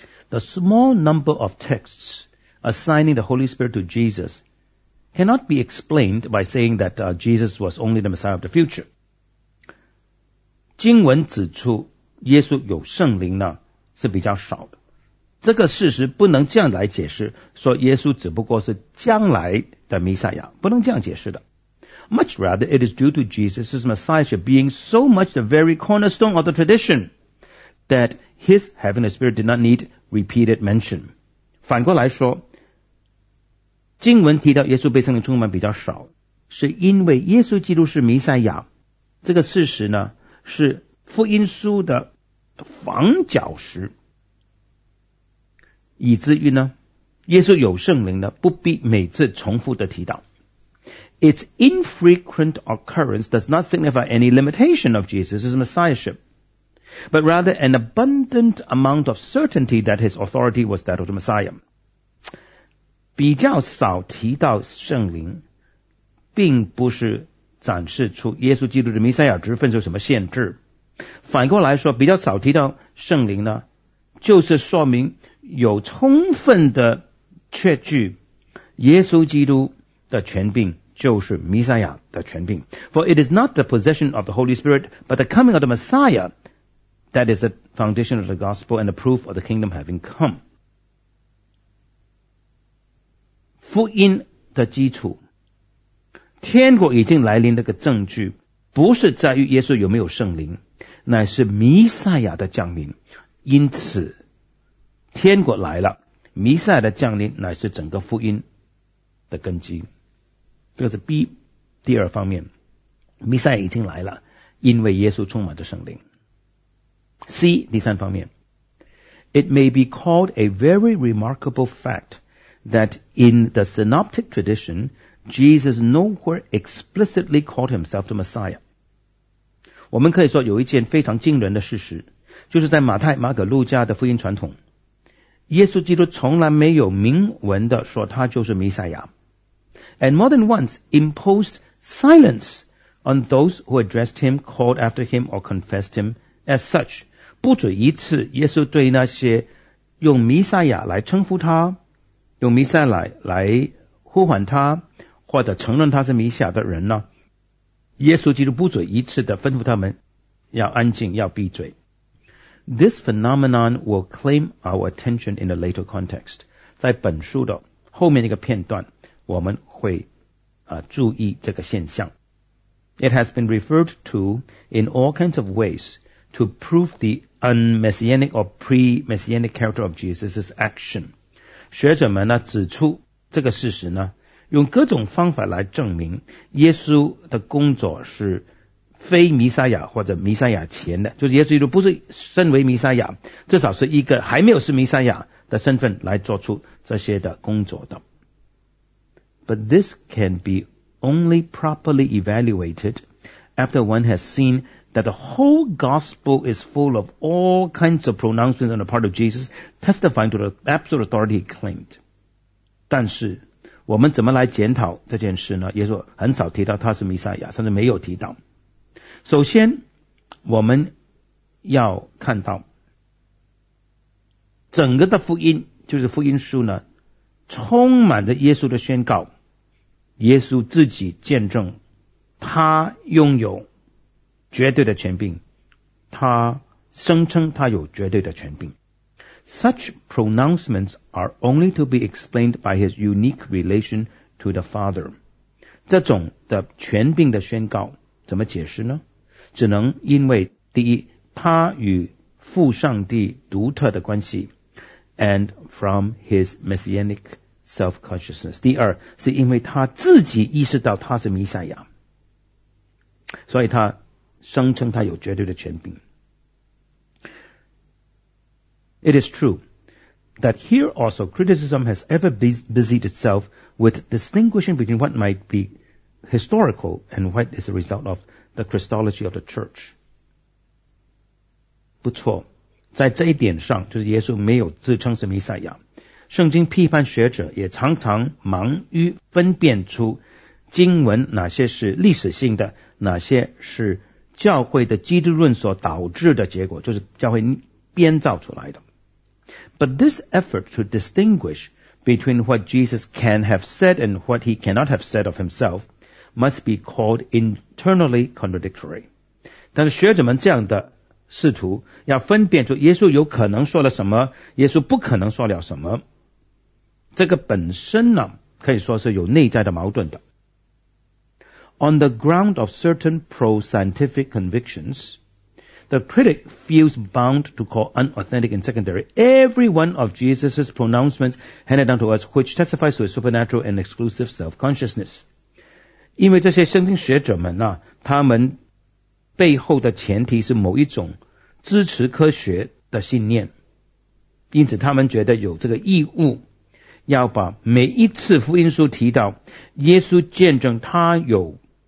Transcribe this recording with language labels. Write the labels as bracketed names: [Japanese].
[English] The small number of texts assigning the Holy Spirit to Jesus cannot be explained by saying that Jesus was only the Messiah of the future. [Chinese] 经文指出耶稣有圣灵呢是比较少的，这个事实不能这样来解释，说耶稣只不过是将来的弥赛亚，不能这样解释的。 [English] Much rather, it is due to Jesus' messiahship being so much the very cornerstone of the tradition that his having the Spirit did not need repeated mention. [Chinese] 反过来说，经文提到耶稣被圣灵充满比较少，是因为耶稣基督是弥赛亚，这个事实呢，是福音书的房角石。以至于呢，耶稣有圣灵呢，不必每次重复的提到。 [English] Its infrequent occurrence does not signify any limitation of Jesus' messiahship, but rather an abundant amount of certainty that his authority was that of the Messiah. [Chinese] 比较少提到圣灵，并不是展示出耶稣基督的弥赛亚职分有什么限制。反过来说，比较少提到圣灵呢，就是说明有充分的确据耶稣基督的权柄就是弥赛亚的权柄。 [English] For it is not the possession of the Holy Spirit but the coming of the Messiah that is the foundation of the gospel and the proof of the kingdom having come. [Chinese] 福音的基础，天国已经来临的个证据，不是在于耶稣有没有圣灵，乃是弥赛亚的降临。因此天国来了，弥赛亚的降临乃是整个福音的根基。这个是 B 第二方面，弥赛亚已经来了，因为耶稣充满着圣灵。 [English] C [Chinese] 第三方面， [English] It may be called a very remarkable fact that in the synoptic tradition, Jesus nowhere explicitly called himself the Messiah. [Chinese] 我们可以说有一件非常惊人的事实，就是在马太、马可、路加的福音传统，耶稣基督从来没有明文的说他就是弥赛亚。 [English] And more than once imposed silence on those who addressed him, called after him, or confessed him as such. [Chinese] 不止一次耶稣对那些用弥赛亚来称呼他，用弥赛亚来呼唤他，或者承认他是弥赛亚的人呢，耶稣基督不止一次的吩咐他们要安静，要闭嘴。 [English] This phenomenon will claim our attention in a later context. [Chinese] 在本书的后面一个片段，我们会注意这个现象。 [English] It has been referred to in all kinds of ways to prove the un-messianic or pre-messianic character of Jesus' action. [Chinese] 学者们呢指出这个事实呢，用各种方法来证明耶稣的工作是非弥赛亚或者弥赛亚前的，就是耶稣基督不是身为弥赛亚，至少是一个还没有是弥赛亚的身份来做出这些的工作的。 [English] But this can be only properly evaluated after one has seen that the whole gospel is full of all kinds of pronouncements on the part of Jesus, testifying to the absolute authority he claimed. [Chinese] 但是我们怎么来检讨这件事呢？耶稣很少提到他是弥赛亚，甚至没有提到。首先我们要看到整个的福音，就是福音书呢，充满着耶稣的宣告，耶稣自己见证他拥有绝对的权柄，他声称他有绝对的权柄。 [English] Such pronouncements are only to be explained by his unique relation to the Father. [Chinese] 这种的权柄的宣告怎么解释呢？只能因为第一，他与父上帝独特的关系， [English] and from his messianic self-consciousness. [Chinese] 第二，是因为他自己意识到他是弥赛亚，所以他声称他有绝对的权柄。 [English] It is true that here also criticism has ever busied itself with distinguishing between what might be historical and what is the result of the Christology of the Church. [Chinese] 不错，在这一点上，就是耶稣没有自称是弥赛亚，圣经批判学者也常常忙于分辨出经文哪些是历史性的，哪些是教会的基督论所导致的结果，就是教会编造出来的。 [English] But this effort to distinguish between what Jesus can have said and what he cannot have said of himself must be called internally contradictory. [Chinese] 但是学者们这样的试图要分辨出耶稣有可能说了什么，耶稣不可能说了什么，这个本身呢，可以说是有内在的矛盾的。 [English] On the ground of certain pro-scientific convictions, the critic feels bound to call unauthentic and secondary every one of Jesus' pronouncements handed down to us which testifies to his supernatural and exclusive self-consciousness. [Chinese] 因为这些圣经学者们呢，他们背后的前提是某一种支持科学的信念，因此他们觉得有这个义务要把每一次福音书提到耶稣见证他有